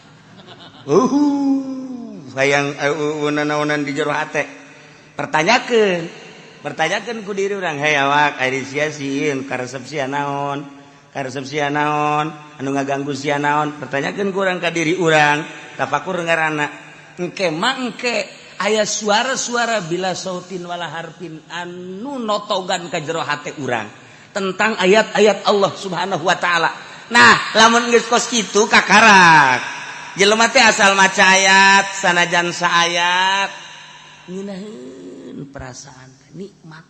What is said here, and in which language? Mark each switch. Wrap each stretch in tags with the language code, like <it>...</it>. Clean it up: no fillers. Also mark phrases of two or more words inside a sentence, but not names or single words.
<su>hayang naonan di jero hate pertanyakeun ku diri urang hey awak ari sia sieun karesep sia naon anu ngaganggu sia naon pertanyakeun ku urang ka diri urang tafakur ngaranna engke aya suara-suara</su> <ar>بلا صوت ولا حرف</ar> <su>anu notogan ka jero hate urang tentang ayat-ayat Allah</su> <ar>سبحانه وتعالى.</ar> <su>Nah, lamun geus kos kitu kakarak jelema teh asal maca ayat sanajan saayat ngeunaheun perasaan nikmat</su>